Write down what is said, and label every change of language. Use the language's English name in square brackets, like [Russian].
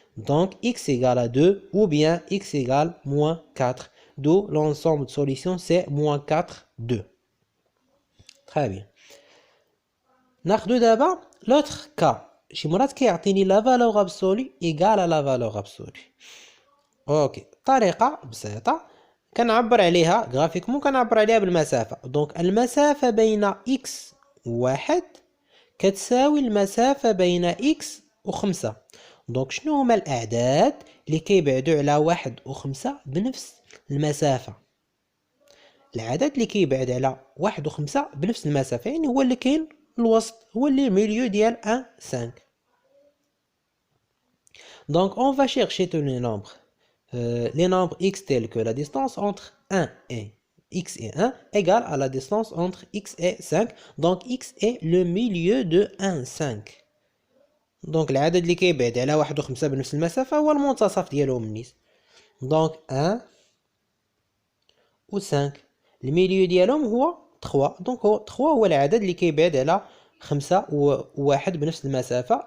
[French] Donc x égale à 2 ou bien x égale moins 4. D'où l'ensemble de solutions c'est moins 4, 2. Très bien. [Arabic] ناخدو دابا [French] l'autre cas. [Arabic] شي مرات كيعطيني [French] la valeur absolue égale à la valeur absolue. [Arabic] اوكي طريقة بسيطة كنعبر عليها غرافيكمون كنعبر عليها بالمسافة. دونك المسافة بين x و1 كتساوي المسافة بين x و5. دونك شنو هما الأعداد اللي كيبعدو على 1 و5 بنفس المسافة؟ العدد اللي كيبعد على 1 و5 بنفس المسافة يعني هو اللي كاين الوسط، هو اللي ميليو ديال 1 5. [French] Donc on va chercher tous les nombres x tels que la distance entre 1 et x et 1 égale à la distance entre x et 5. Donc x est le milieu de 1 5. [Arabic] دونك العدد اللي كيبعد على 1 و5 بنفس المسافة هو المنتصف ديالهم النيس. دونك 1 و 5 الميليو ديالهم هو 3. دونك هو 3 هو العدد اللي كيبعد على 5 و 1 بنفس المسافة.